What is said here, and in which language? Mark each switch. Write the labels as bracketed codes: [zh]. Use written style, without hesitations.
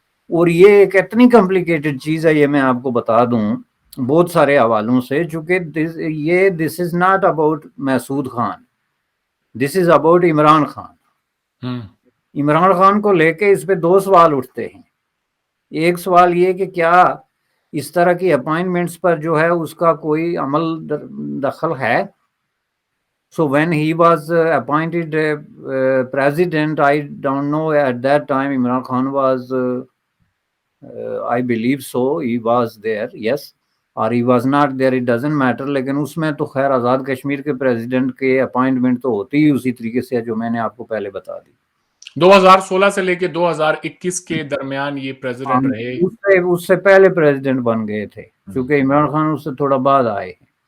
[ur] اور یہ ایک اتنی کمپلیکیٹڈ چیز ہے، یہ میں آپ کو بتا دوں بہت سارے حوالوں سے، چونکہ [en] This is not about Masood Khan, this is about Imran Khan. [ur] Imran Khan کو لے کے اس پہ دو سوال اٹھتے ہیں. ایک سوال یہ کہ کیا اس طرح کی اپائنٹمنٹس پر جو ہے اس کا کوئی عمل دخل ہے. [en] So when he was appointed president, I don't know, at that time Imran Khan was, I believe so, he was there, yes, or he was not there, it doesn't matter. [ur] لیکن اس میں تو خیر آزاد کشمیر کے پریزیڈنٹ کے appointment تو ہوتی ہی اسی طریقے سے جو میں نے آپ کو پہلے بتا دی. 2016 سے لے کے 2021 کے درمیان یہ پریزیڈنٹ رہے. اس سے پہلے پریزیڈنٹ بن گئے تھے کیونکہ عمران خان اس سے تھوڑا بعد آئے ہیں.